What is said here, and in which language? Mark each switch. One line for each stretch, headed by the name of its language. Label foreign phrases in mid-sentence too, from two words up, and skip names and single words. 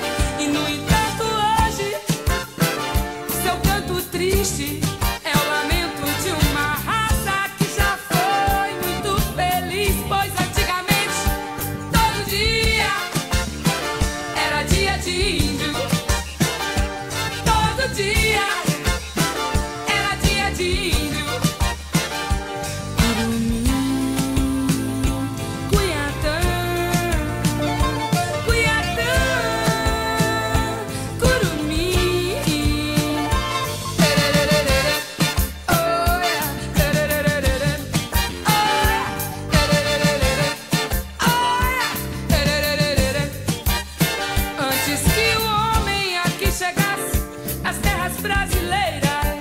Portuguese: E no entanto hoje seu canto triste é o lamento de uma raça que já foi muito feliz. Pois antigamente todo dia era dia de índio. Todo dia era dia de índio. Curumim, Cuiatã, Cuiatã, Curumim. Tererererê,
English: oh yeah,
Portuguese: tererererê,
English: oh yeah,
Portuguese: tererererê,
English: oh yeah,
Portuguese: tererererê. Antes que o homem aqui chegasse às terras brasileiras,